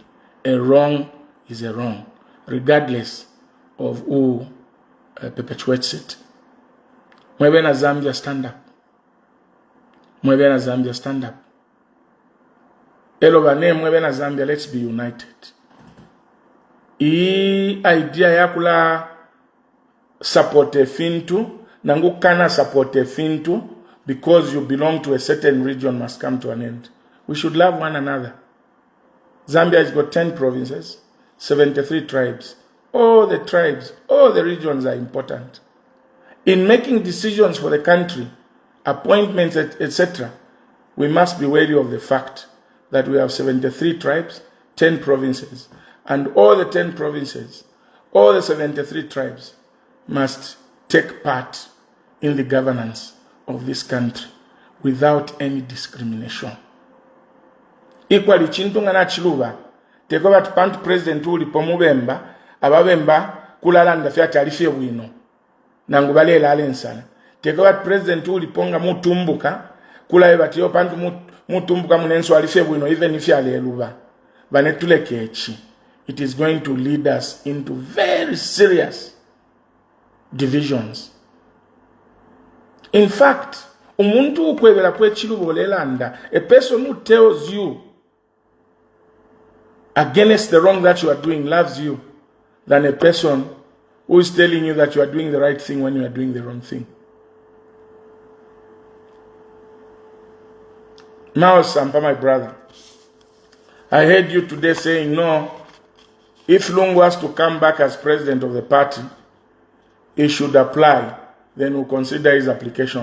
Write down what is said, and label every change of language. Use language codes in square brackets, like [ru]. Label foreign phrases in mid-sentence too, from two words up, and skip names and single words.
[en] A wrong is a wrong, regardless of who perpetuates it. [bem] Mwebena Zambia, [en] stand up. [bem] Mwebena Zambia, [en] stand up. [bem] Elobane Mwebena Zambia, [en] let's be united. [bem] Hii idea ya kula support fintu, nangu kana support fintu, [en] because you belong to a certain region must come to an end. We should love one another. Zambia has got 10 provinces, 73 tribes. All the tribes, all the regions are important. In making decisions for the country, appointments, etc., we must be wary of the fact that we have 73 tribes, 10 provinces, and all the 10 provinces, all the 73 tribes must take part in the governance of this country without any discrimination. Equally, [bem] chintunga na chiluba, teko batu pantu president uli pomubemba, ababemba kulalanda fiata alifie wino. Nangubale la alensana. Teko batu president uli ponga mutumbuka, kula ebati yo pantu mutumbuka munenso alifie wino, [en] even if [bem] ya leluba. Banetule kechi. [en] It is going to lead us into very serious divisions. In fact, [bem] umuntu ukwebela kwe chilubo lelanda, [en] a person who tells you against the wrong that you are doing loves you than a person who is telling you that you are doing the right thing when you are doing the wrong thing. Now, Sampa, my brother, I heard you today saying, no, if Lungu has to come back as president of the party, he should apply, then we'll consider his application.